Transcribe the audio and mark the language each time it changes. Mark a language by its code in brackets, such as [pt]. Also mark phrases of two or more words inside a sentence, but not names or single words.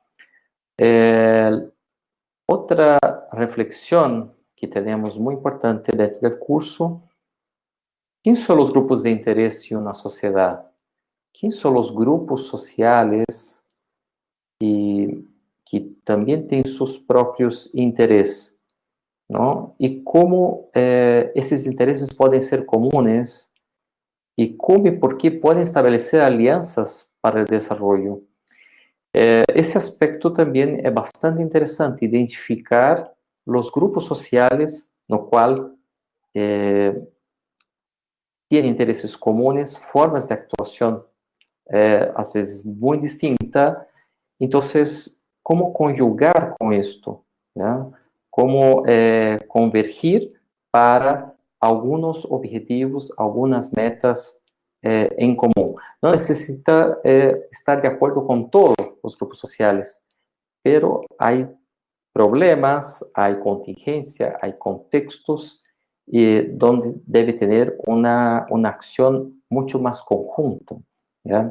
[es] Otra reflexión que tenemos muy importante dentro del curso: [pt] quem são os grupos de interesse na sociedade? Quem são os grupos sociais que também têm seus próprios interesses, não? E como esses interesses podem ser comuns e como e por que podem estabelecer alianças para o desenvolvimento. Esse aspecto também é bastante interessante, identificar os grupos sociais no qual [es] tienen intereses comunes, formas de actuación [pt] às vezes [es] muy distintas. Entonces, ¿cómo conjugar con esto? ¿Ya? ¿Cómo convergir para algunos objetivos, algunas metas en común? No necesita estar de acuerdo con todos los grupos sociales, pero hay problemas, hay contingencia, hay contextos donde debe tener una acción mucho más conjunta, ¿ya?